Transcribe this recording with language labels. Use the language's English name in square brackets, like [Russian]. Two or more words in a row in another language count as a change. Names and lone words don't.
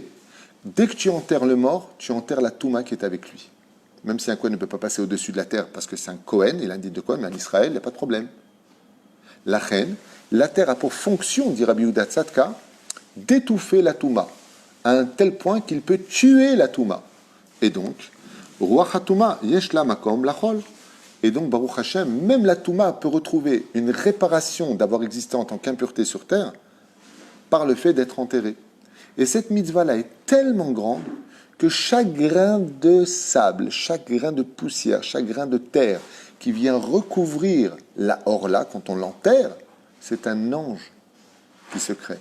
[French] Dès que tu enterres le mort, tu enterres la touma qui est avec lui. Même si un Kohen ne peut pas passer au-dessus de la terre parce que c'est un Kohen, il indique de quoi, mais en Israël, il n'y a pas de problème. La reine, la terre a pour fonction, dit Rabbi Yehuda Tzadka, d'étouffer la touma, à un tel point qu'il peut tuer la touma. Et donc, [Hebrew] רוח הטומאה, יש לה מקום לכלות. [French] Et donc, [Hebrew] ברוך השם, [French] même la touma peut retrouver une réparation d'avoir existé en tant qu'impureté sur terre par le fait d'être enterrée. Et cette mitzvah-là est tellement grande que chaque grain de sable, chaque grain de poussière, chaque grain de terre qui vient recouvrir la orla quand on l'enterre, c'est un ange qui se crée.